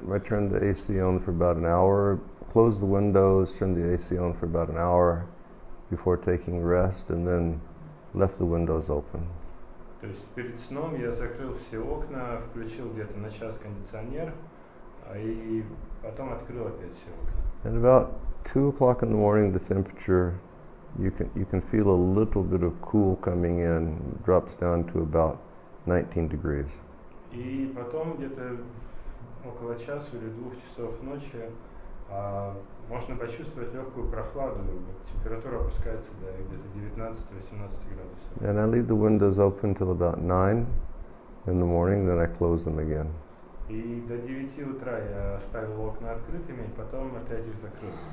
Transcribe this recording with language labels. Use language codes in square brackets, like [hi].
[en] I turned the AC on for about an hour, closed the windows, turned the AC on for about an hour before taking rest, and then left the windows open. [ru] То есть перед сном я закрыл все окна, включил где-то на час кондиционер, и потом открыл опять все окна. [en] And about 2 o'clock in the morning, the temperature, you can feel a little bit of cool coming in, drops down to about 19 degrees. [ru] И потом где-то около часа или 2 часов ночи можно почувствовать легкую прохладу, температура опускается до где-то 19-18 градусов. [en] And I leave the windows open till about 9 in the morning, then I close them again. [ru] И до 9 утра я оставил окна открытыми, потом опять их закрыл.